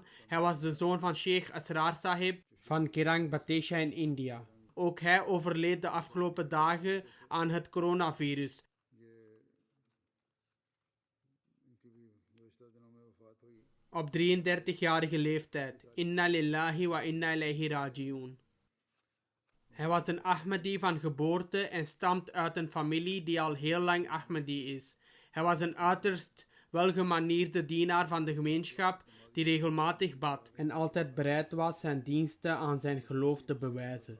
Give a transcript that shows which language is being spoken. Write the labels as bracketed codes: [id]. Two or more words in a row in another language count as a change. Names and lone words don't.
[nl] Hij was de zoon van Sheikh Asrar Sahib van Kirang Batesha in India. Ook hij overleed de afgelopen dagen aan het coronavirus. Op 33-jarige leeftijd. [ar] إنا لله وإنا إليه راجعون. [nl] Hij was een Ahmadi van geboorte en stamt uit een familie die al heel lang Ahmadi is. Hij was een uiterst welgemanierde dienaar van de gemeenschap die regelmatig bad en altijd bereid was zijn diensten aan zijn geloof te bewijzen.